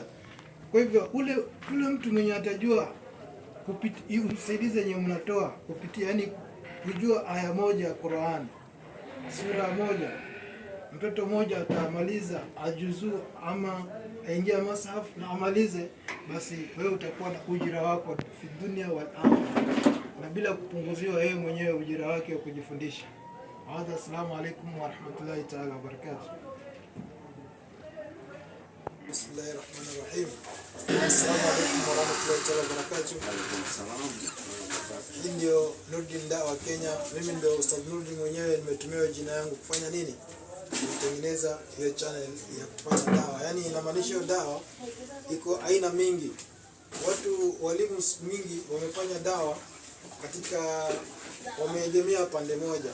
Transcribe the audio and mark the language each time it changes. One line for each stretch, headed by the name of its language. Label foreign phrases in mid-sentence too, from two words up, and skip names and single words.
Swahili: Kwa hivyo ule mtu mwenye atajua kupitia usaidizi yenye mnatoa kupitia, yani kujua aya moja ya Qur'an, sura moja, mtoto mmoja atamaliza ajuzu ama aingia mashaf na amalize, basi wewe utakuwa na ujira wako
Arabic: في الدنيا والآخرة,
Swahili: na bila kupunguziwa wewe mwenyewe ujira wake wa kujifundisha.
Arabic: السلام عليكم ورحمة الله تعالى وبركاته. بسم الله الرحمن الرحيم. السلام عليكم ورحمة الله تعالى وبركاته.
Swahili: Hii ndio Nurdin Dawa Kenya. Mimi ndio Ustadh Nurdin mwenyewe, nimetumiwa jina yangu kufanya nini? kutengeneza hiyo channel ya kufanya dawa. Yaani inamaanisha hiyo dawa iko aina mingi. Walimu mingi wamefanya dawa katika, wameegemea pande moja.